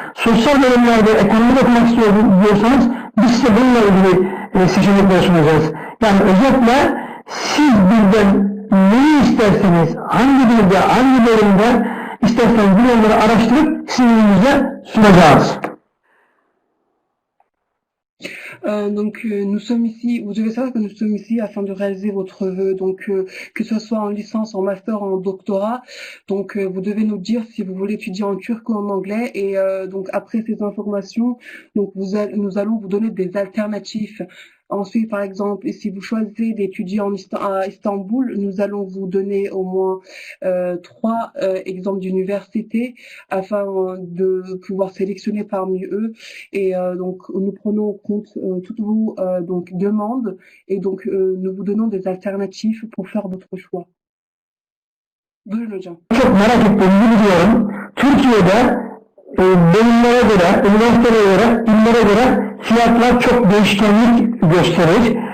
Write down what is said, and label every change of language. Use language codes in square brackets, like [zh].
[tr] Sosyal bölümlerde ekonomi okumak istiyorum diyorsanız biz size bununla ilgili seçenekler sunacağız. Yani özetle siz bizden neyi isterseniz, hangi bilgi, hangi bölümde isterseniz bunları araştırıp sizin önünüze sunacağız. [fr] Donc nous sommes ici, vous devez savoir que nous sommes ici afin de réaliser votre vœu, donc que ce soit en licence, en master, en doctorat, donc vous devez nous dire si vous voulez étudier en turc ou en anglais, et donc après ces informations, donc nous allons vous donner des alternatives. Ensuite, par exemple, si vous choisissez d'étudier à Istanbul, nous allons vous donner au moins 3 exemples d'universités afin de pouvoir sélectionner parmi eux. Et donc, nous prenons en compte toutes vos donc demandes et donc nous vous donnons des alternatives pour faire votre choix. [tr] Buyurun hocam. Çok merak ettiğimi biliyorum. Türkiye'de bölümlere göre, üniversitelere göre, illere göre fiyatlar çok değişkenlik gösterir.